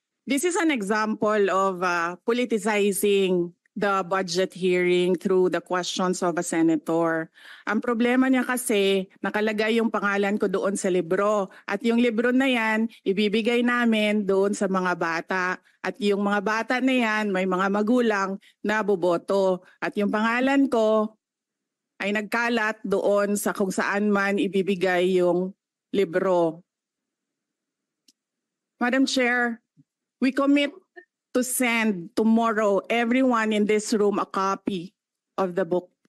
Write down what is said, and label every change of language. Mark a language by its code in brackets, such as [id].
[en] This is an example of politicizing the budget hearing through the questions of a senator. [tl] Ang problema niya kasi, nakalagay yung pangalan ko doon sa libro. At yung libro na yan, ibibigay namin doon sa mga bata. At yung mga bata na yan, may mga magulang na boboto. At yung pangalan ko ay nagkalat doon sa kung saan man ibibigay yung libro. [en] Madam Chair, we commit to send tomorrow everyone in this room a copy of the book.